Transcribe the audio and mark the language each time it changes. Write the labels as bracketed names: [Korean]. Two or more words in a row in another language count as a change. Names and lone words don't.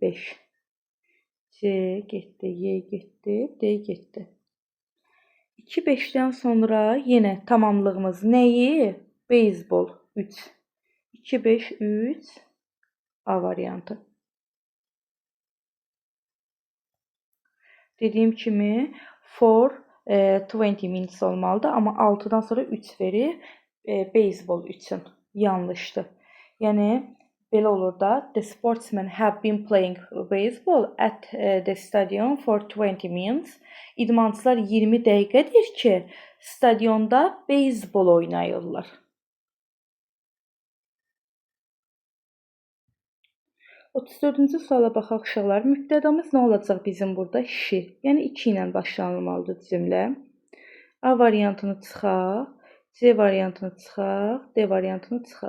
[Azerbaijani] 5. C getdi, Y getdi, D getdi. 2, 5-dən sonra yenə tamamlığımız nəyi? Beyzbol. 3. 2, 5, 3. A variantı. Dediyim kimi [English] for 20 minutes [Azerbaijani] olmalıdır. Amma 6-dan sonra 3 verir. Beyzbol üçün yanlışdır. Yəni belə olur da, [English] the sportsmen have been playing baseball at the stadion for 20 minutes. [Azerbaijani] İdmançılar 20 dəqiqədir ki, stadionda beyzbol oynayırlar. 34-cü suala baxaq uşaqlar. Mübtədamız nə olacaq bizim burada? She. Yəni 2 ilə başlanılmalıdır cümlə. A variantını çıxaq, C variantını çıxaq, D variantını çıxaq.